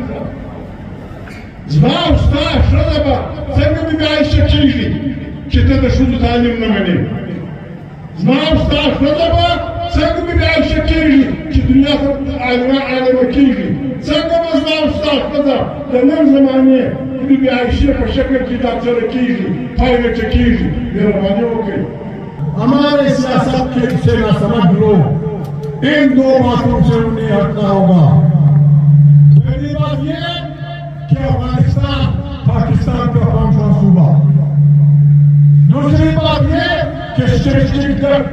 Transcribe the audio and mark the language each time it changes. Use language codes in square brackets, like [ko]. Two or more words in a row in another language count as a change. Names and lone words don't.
[ps] زما او ستا ښځه به څنګه بیبي عایشه کېږي چې ته د ښځو تعلیم نه منې زما او ستا ښځه به څنګه بیبي عایشه کېږي چې دنیا ته عالمه کېږي څنګه به زما او ستا ښځه د نن زمانې بیبي عایشه په شکل کې ډاکټره کېږي پایلټه کېږي مهرباني وکړئ [ur] ہمارے سیاست کے سے نہ سمجھ لو ان دو باتوں سے انہیں ہٹنا ہوگا پہلی بات یہ کہ افغانستان پاکستان کا کون سا صوبہ دوسری بات یہ کہ اسٹیٹسٹک